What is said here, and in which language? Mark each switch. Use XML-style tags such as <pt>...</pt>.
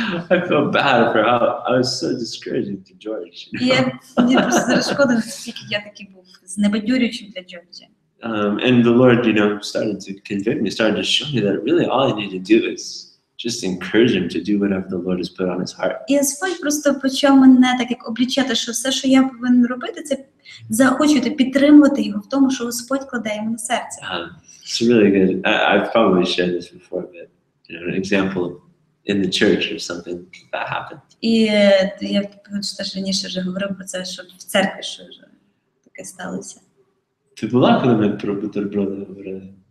<en>I feel bad for how I was so discouraging to George.</en> <uk>І мені просто зараз шкода, наскільки я такий був знебадьорюючим для Джорджа.</uk> <en>And the Lord, started to convict me, started to show me that really all I need to do is just encourage him to do whatever the Lord has put on his heart.</en> <uk>І Господь просто почав мене так як облічати, що все, що я повинен робити, це заохочувати, підтримувати його в тому, що Господь кладе йому на серце.</uk> <en>It's really good. I've probably shared this before, but an example in the church or something that happened.</en> <uk>І я теж раніше вже говорив про це, що в церкві що вже таке сталося. Ти була, коли ми про бутерброди говорили?</uk>